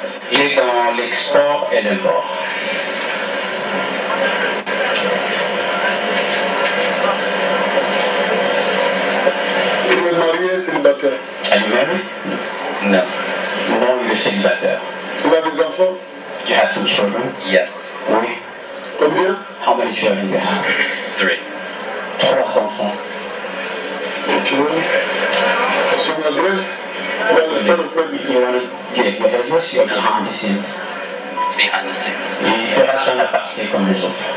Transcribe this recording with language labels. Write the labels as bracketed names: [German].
[French] Il est dans l'export et l'import. Il est marié, célibataire. [English] Are you married? No. [French] Non, il est célibataire. Il a des enfants? [English] Do you have some children? Yes. [French] Oui. Combien? [English] How many children do you have? 3. [French] 3 enfants. Ok. Son adresse, il va le faire auprès du [English] You want to get your address? You're behind the scenes. Behind the scenes. [French] Il fera ça en aparté comme les autres.